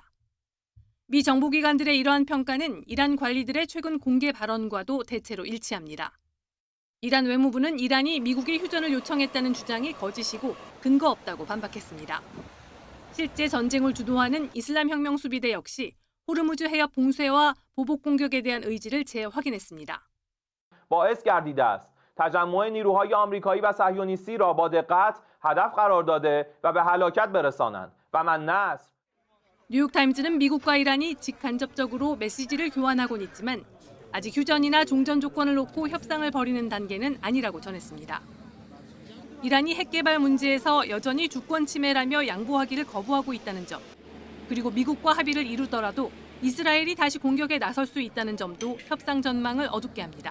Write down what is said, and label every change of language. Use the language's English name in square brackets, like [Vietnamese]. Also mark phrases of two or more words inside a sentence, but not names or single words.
[Korean] 미 정보기관들의 이러한 평가는 이란 관리들의 최근 공개 발언과도 대체로 일치합니다. 이란 외무부는 이란이 미국의 휴전을 요청했다는 주장이 거짓이고 근거 없다고 반박했습니다. 실제 전쟁을 주도하는 이슬람 혁명 수비대 역시 호르무즈 해협 봉쇄와 보복 공격에 대한 의지를 재확인했습니다. [Persian] باعث گردیده است تجمع نیروهای آمریکایی و صهیونیستی را با دقت هدف قرار داده و به هلاکت برسانند و من نصر [Korean] 뉴욕타임즈는 미국과 이란이 직간접적으로 메시지를 교환하곤 있지만 아직 휴전이나 종전 조건을 놓고 협상을 벌이는 단계는 아니라고 전했습니다. 이란이 핵 개발 문제에서 여전히 주권 침해라며 양보하기를 거부하고 있다는 점, 그리고 미국과 합의를 이루더라도 이스라엘이 다시 공격에 나설 수 있다는 점도 협상 전망을 어둡게 합니다.